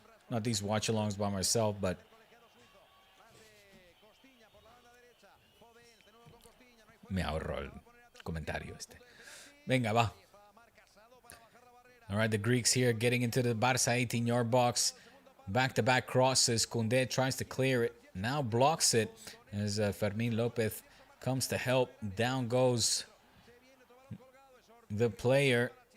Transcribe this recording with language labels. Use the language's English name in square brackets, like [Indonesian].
[English] Not these watch-alongs by myself, but... [Spanish] Me ahorro el comentario este. Venga, va. [English] All right, the Greeks here getting into the Barça 18-yard box. Back-to-back crosses. Koundé tries to clear it. Now blocks it as Fermín López comes to help. Down goes the player.